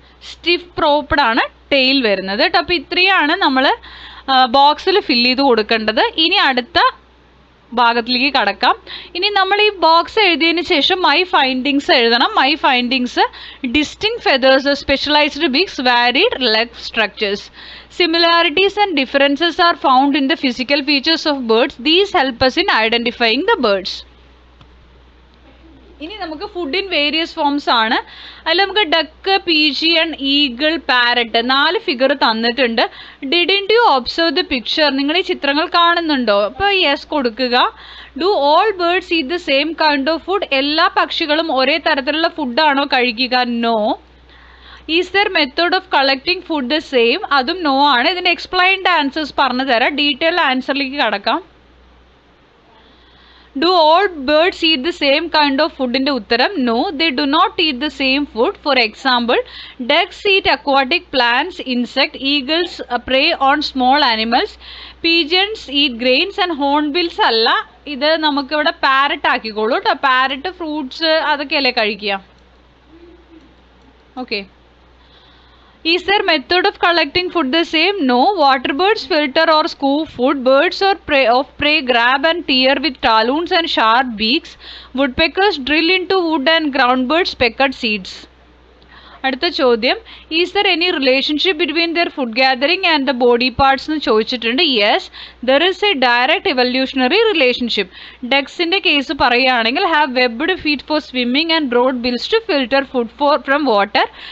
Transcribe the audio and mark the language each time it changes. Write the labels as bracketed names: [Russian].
[Malayalam] Stiff പ്രോപ്ഡ് ആണ് tail വരുന്നത് കേട്ടോ. അപ്പോൾ ഇത്രയാണ് നമ്മൾ ബോക്സിൽ ഫില്ല് ചെയ്ത് കൊടുക്കേണ്ടത്. ഇനി അടുത്ത ഭാഗത്തിലേക്ക് കടക്കാം. ഇനി നമ്മൾ ഈ ബോക്സ് എഴുതിയതിന് ശേഷം മൈ ഫൈൻഡിങ്സ് എഴുതണം. [English] My findings: distinct feathers, specialised beaks, varied leg structures. Similarities and differences are found in the physical features of birds. These help us in identifying the birds. ഇനി നമുക്ക് food in various forms ആണ്. [Malayalam] അതിൽ നമുക്ക് duck, pigeon, eagle, parrot 4 figure തന്നിട്ടുണ്ട്. [English] Didn't you observe the picture? [Malayalam] നിങ്ങൾ ഈ ചിത്രങ്ങൾ കാണുന്നുണ്ടോ? അപ്പോൾ യെസ് കൊടുക്കുക. [English] Do all birds eat the same kind of food? [Malayalam] എല്ലാ പക്ഷികളും ഒരേ തരത്തിലുള്ള ഫുഡാണോ കഴിക്കുക? No. [English] Is there method of collecting food the same? [Malayalam] അതും നോ ആണ്. ഇതിൻ്റെ എക്സ്പ്ലെയിൻഡ് ആൻസേഴ്സ് പറഞ്ഞു തരാം. ഡീറ്റെയിൽ ആൻസറിലേക്ക് കടക്കാം. [English] Do all birds eat the same kind of food? in the uttaram no, they do not eat the same food. For example, ducks eat aquatic plants, insect. Eagles prey on small animals. Pigeons eat grains and hornbills alla. [Malayalam] ഇത് നമുക്ക് ഇവിടെ parrot ആക്കിക്കോളൂ കേട്ടോ. Parrot fruits അതൊക്കെയല്ലേ കഴിക്കുക. Okay. [English] Is their method of collecting food the same? No. Water birds filter or scoop food. Birds of prey grab and tear with talons and sharp beaks. Woodpeckers drill into wood and groundbirds peck at seeds. [Malayalam] അടുത്ത ചോദ്യം: [English] is there any relationship between their food gathering and the body parts [Malayalam] എന്ന് ചോദിച്ചിട്ടുണ്ട്. [English] Yes, there is a direct evolutionary relationship. [Malayalam] ഡക്സിൻ്റെ case പറയുകയാണെങ്കിൽ [English] Have webbed feet for swimming and broad bills to filter food from water.